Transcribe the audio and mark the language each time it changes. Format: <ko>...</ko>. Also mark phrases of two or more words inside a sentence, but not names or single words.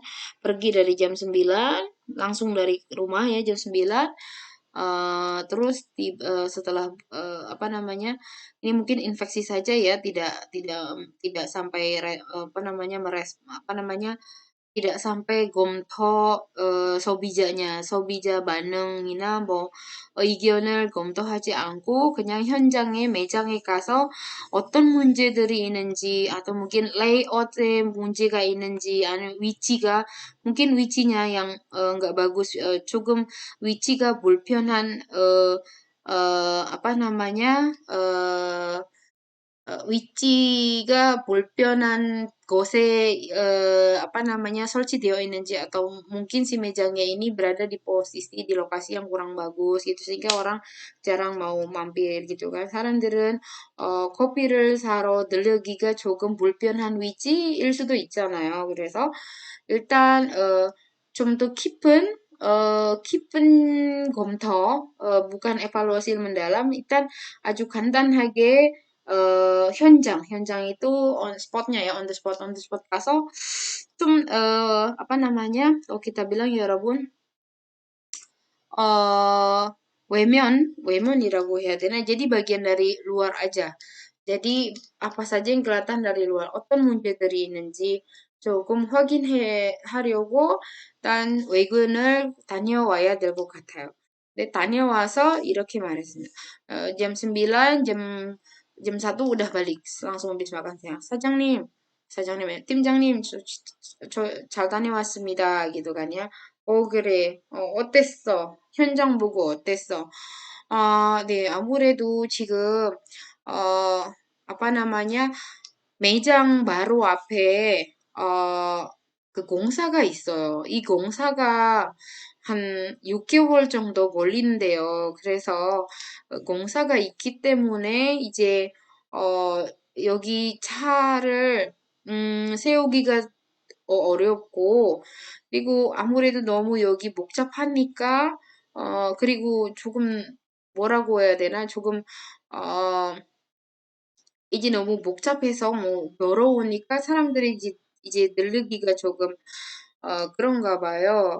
<id>Pergi dari jam 9, langsung dari rumah ya jam 9. Terus setelah apa namanya, ini mungkin infeksi saja ya, tidak sampai apa namanya, tidak sampai</id> <ko>검토 소비자 반응이나 의견을 검토하지 않고 그냥 현장에 매장에 가서 어떤 문제들이 있는지</ko> <id>atau mungkin</id> <ko>layout에 문제가 있는지 아니면</ko> <id>mungkin wichinya yang nggak bagus</id> <ko>조금 wichi가 불편한</ko> <id>apa namanya</id> <ko>위치가 불편한 곳에</ko> <id>apa namanya</id> <ko>설치되어 있는지</ko> <id>atau mungkin si mejanya ini berada di posisi di lokasi yang kurang bagus gitu sehingga orang jarang mau mampir gitu kan.</id> <ko>사람들은 커피를 사러 들르기가 조금 불편한 위치일 수도 있잖아요. 그래서 일단 좀 더 깊은 검토,</ko> <id>bukan evaluasi mendalam,</id> <ko>일단 아주 간단하게 현장</ko> <id>itu on spotnya ya,</id> <en>on the spot</en> <ko>가서 좀,</ko> <id>apa namanya, kalau kita bilang ya</id> <ko>여러분, 외면이라고 해야 되나?</ko> <id>jadi bagian dari luar aja. jadi apa saja yang kelihatan dari luar,</id> <ko>어떤 문제들이 있는지 조금 하려고 일단 외근을 다녀와야 될 것 같아요. 근데 다녀와서 이렇게 말했습니다.</ko> <id>jam 9, jam 1 udah balik. langsung habis makan siang.</id> <ko>팀장님, 잘 다녀왔습니다.</ko> <id>gitu kan ya.</id> <ko>그래. 어땠어? 현장 보고 어땠어? 네, 아무래도 지금,</ko> <id>apa namanya,</id> <ko>매장 바로 앞에, 그 공사가 있어요. 이 공사가 한 6개월 정도 걸리는데요. 그래서 공사가 있기 때문에 이제, 어, 여기 차를, 세우기가 어렵고, 그리고 아무래도 너무 여기 복잡하니까, 그리고 조금, 뭐라고 해야 되나, 조금, 어, 이제 너무 복잡해서 뭐, 더러우니까 사람들이 이제 늘르기가 조금, 그런가 봐요.</ko>